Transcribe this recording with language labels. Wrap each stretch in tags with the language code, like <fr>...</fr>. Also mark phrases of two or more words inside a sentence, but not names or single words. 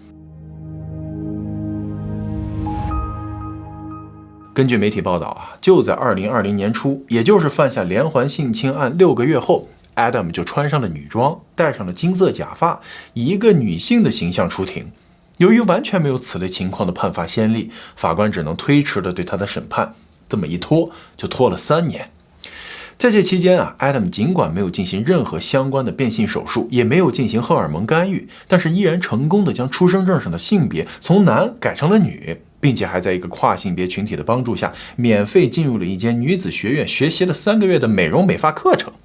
<zh>根據媒體報道啊，就在2020年初，也就是犯下連環性侵案6個月後，Adam 就穿上了女裝，戴上了金色假髮，以一個女性的形象出庭。由於完全沒有此類情況的判罚先例，法官只能推遲了對他的審判。這麼一拖，就拖了3年。在這期間啊 ，Adam 盡管沒有進行任何相關的變性手術，也沒有進行荷爾蒙干預，但是依然成功的將出生證上的性別從男改成了女，並且還在一個跨性別群體的幫助下，免費進入了一間女子學院，學習了3個月的美容美髮課程。</zh>